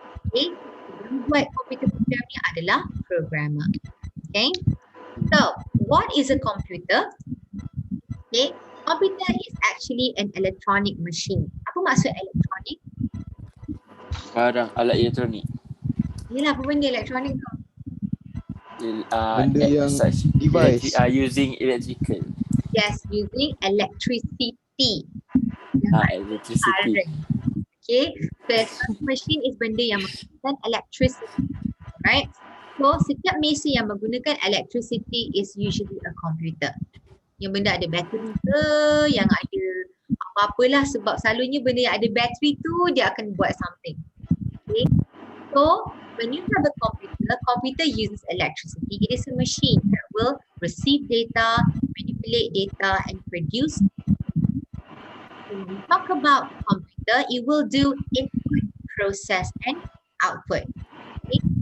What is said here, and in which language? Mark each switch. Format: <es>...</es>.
<ms>Okay, yang buat computer program ni adalah programmer.</ms> <en>Okay, so what is a computer? Okay, computer is actually an electronic machine.</en> <ms>Apa maksud electronic? Barang alat elektronik. Yelah, apa benda elektronik tu? Benda yang device.</ms> <en>Using electrical. Yes, using electricity. Electricity. Current. Okay, so electronic machine is</en> <ms>benda yang menggunakan</ms> <en>electricity. Right? So,</en> <ms>setiap mesin yang menggunakan</ms> <en>electricity is usually a computer.</en> <ms>Yang benda ada bateri ke, yang ada apa-apalah, sebab selalunya benda yang ada bateri tu dia akan buat</ms> <en>something. Okay. So, when you have a computer uses electricity. It is a machine that will receive data, manipulate data, and produce. When we talk about computer, it will do input, process, and output. Okay.</en>